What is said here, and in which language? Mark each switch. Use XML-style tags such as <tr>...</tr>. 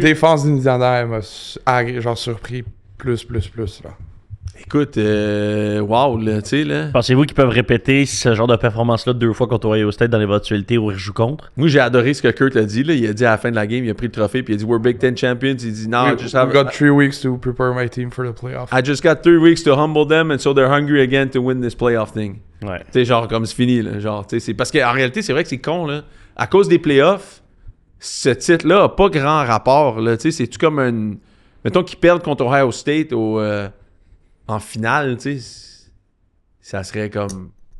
<fr>défense d'Indiana, elle m'a genre surpris plus, là. Écoute, wow, là, tu sais, là. Pensez-vous qu'ils peuvent répéter ce genre de performance-là 2 fois contre Ohio State dans l'éventualité où ils jouent contre? Moi, j'ai adoré ce que Kurt a dit, là. Il a dit à la fin de la game, il a pris le trophée, puis il a dit «</fr> <en>We're Big Ten champions ».</en> <fr>Il dit « No,</fr> <en>We got 3 weeks to prepare my team for the playoff. I just got 3 weeks to humble them, and so they're hungry again to win this playoff thing ».</en> <fr>Ouais. Tu sais, genre, comme c'est fini, là. Genre, tu sais, c'est... Parce qu'en réalité, c'est vrai que c'est con, là. À cause des playoffs, ce titre-là a pas grand rapport, là. Tu sais, c'est-tu comme une... Mettons qu'ils perdent contre Ohio State en finale, tu sais, ça serait comme...</fr>